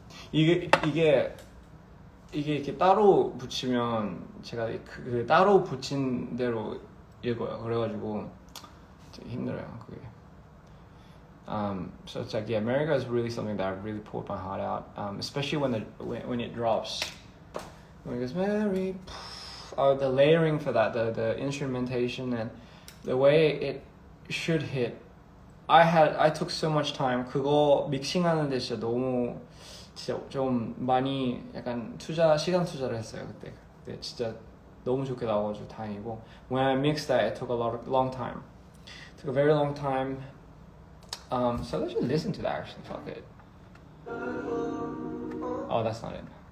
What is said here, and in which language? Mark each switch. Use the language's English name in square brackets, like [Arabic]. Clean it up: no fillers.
[Korean] 이게 이렇게 따로 붙이면 제가 그 따로 붙인 대로 읽어요. 그래가지고 되게 힘들어요, 그게. [English] So it's like, yeah, Merry-Go is really something that I really poured my heart out, especially when it drops. When it goes Merry, the layering for that, the instrumentation and the way it should hit. I took so much time. [Korean] 그거 믹싱하는데 진짜 좀 많이 약간 시간 투자를 했어요 그때. 근데 진짜 너무 좋게 나와가지고 다행이고. [English] When I mixed that, it took a long time. [Korean] It took a very long time. [English] So let's just listen to that actually, fuck it. Oh, that's not it.